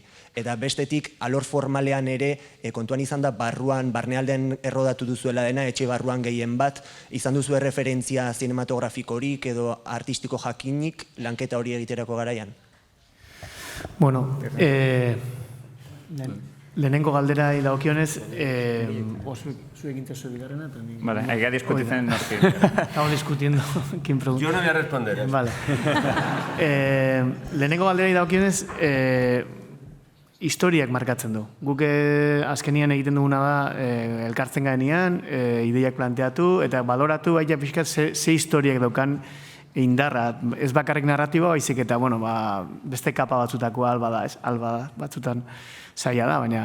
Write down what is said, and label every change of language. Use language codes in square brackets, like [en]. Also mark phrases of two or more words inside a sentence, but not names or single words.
[eu] Eta bestetik, alor formalean ere, kontuan izan da barnealden errodatu duzuela dena, etxe barruan gehien bat, izan duzu referentzia zinematografikorik edo artistiko jakinik lanketa hori egiterako garaian? Bueno, lehenengo galdera dagokionez, zuek intezu bigarrena. [es] Vale, hay que discutir. Estamos discutiendo quién pregunta. Yo no voy a responder. Vale. [eu] Lehenengo galdera dagokionez, historiak markatzen du. Guk azkenian egiten duguna da, elkartzen garenean, ideiak planteatu, eta baloratu baita pixkat ze historiak daukan indarra, ez bakarrik narratiba, baizik eta, bueno, beste kapa batzutako alba da, batzutan zaila da, baina.